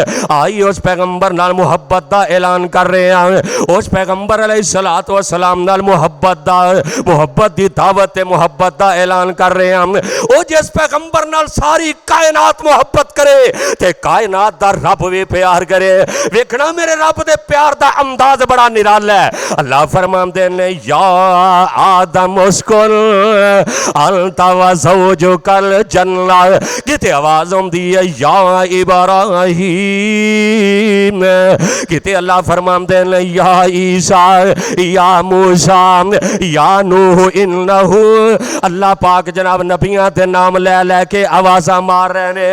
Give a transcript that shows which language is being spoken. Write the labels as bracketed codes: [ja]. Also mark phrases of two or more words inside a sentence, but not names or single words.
[pa] ਆਈ ਉਸ ਪੈਗ਼ੰਬਰ ਨਾਲ ਮੁਹੱਬਤ ਦਾ ਐਲਾਨ ਕਰ ਰਹੇ ਹੈਂ, ਉਸ ਪੈਗ਼ੰਬਰ [ar] عليه الصلاة والسلام [pa] ਨਾਲ ਮੁਹੱਬਤ ਦੀ ਦਾਅਵਤ ਤੇ ਮੁਹੱਬਤ ਦਾ ਐਲਾਨ ਕਰ ਰਹੇ ਹੈਂ। ਓ ਜਿਸ ਪੈਗ਼ੰਬਰ ਨਾਲ ਸਾਰੀ ਕਾਇਨਾਤ ਮੁਹੱਬਤ ਕਰੇ ਤੇ ਕਾਇਨਾਤ ਦਾ ਰੱਬ ਭੀ ਪਿਆਰ ਕਰੇ। ਵੇਖਣਾ ਮੇਰੇ ਰੱਬ ਦੇ ਪਿਆਰ ਦਾ ਅੰਦਾਜ਼ ਬੜਾ ਨਿਰਾਲਾ ਹੈ। ਅੱਲਾਹ ਫ਼ਰਮਾਤੇ ਨੇ [ar] يا آدم اسكن أنت وزوجك الجنة, [pa] ਕਿਤੇ ਆਵਾਜ਼ ਆਉਂਦੀ ਹੈ ਯਾ ਇਬਰਾਹੀਮ, ਕਿਤੇ ਅੱਲਾਹ ਫ਼ਰਮਾਤੇ ਨੇ ਯਾ ਈਸਾ ਯਾ ਮੂਸਾ ਯਾ ਨੂਹ ਇੰਨਹੁ। ਅੱਲਾਹ ਪਾਕ ਜਨਾਬ ਨਬੀਆਂ ਦੇ ਨਾਮ ਲੈ ਲੈਕੇ ਆਵਾਜ਼ਾ ਮਾਰ ਰਹੇ ਨੇ।